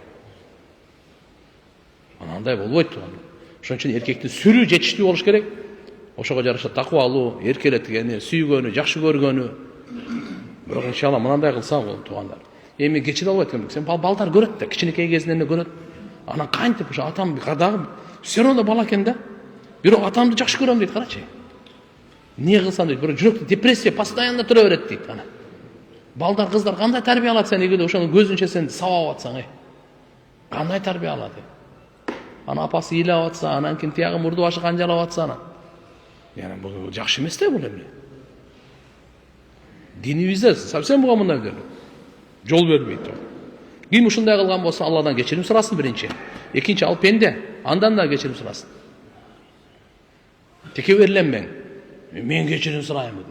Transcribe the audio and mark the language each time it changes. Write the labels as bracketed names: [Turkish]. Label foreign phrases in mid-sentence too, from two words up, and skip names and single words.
[Kyrgyz] Анандай болбойт турган. Ошон үчүн эркектин сүрү жетиштүү болуш керек. Ошого жараша такыбалуу, эркелеткени, сүйгөнү, жакшы көргөнү. Бирок иншалла мынандай кылса болот туугандар. Эми кечире албайт экен. Сен балдар көрөт да, кичинекей кезинен эле көрөт. Анан кантип ушу атам кадагы [Russian] все равно [Kyrgyz] бала экен да. Бирок атамды жакшы көрөм дейт, карачы. Эмне кылсам дейт, бирок жүрөктө депрессия постоянно тура берет дейт ана. Балдар, кыздар кандай тарбия алат сен эгерде ошону көзүнчө сен сабап атсаң, кандай тарбия алат? Ана апасы ыйлап атса, анан ким тиягы мурду башы канжалап атса ана. [Turkish] Yani bu [Kyrgyz] жакшы эмес да бул эмне. Динибизде совсем буга мындай деле. Жол бербейт. Ким ушундай кылган болсо Алладан кечирим сурасын биринчи. Экинчи ал пенде, андан да кечирим сурасын. Текеберленбең. Мен кечирим сурайм деп.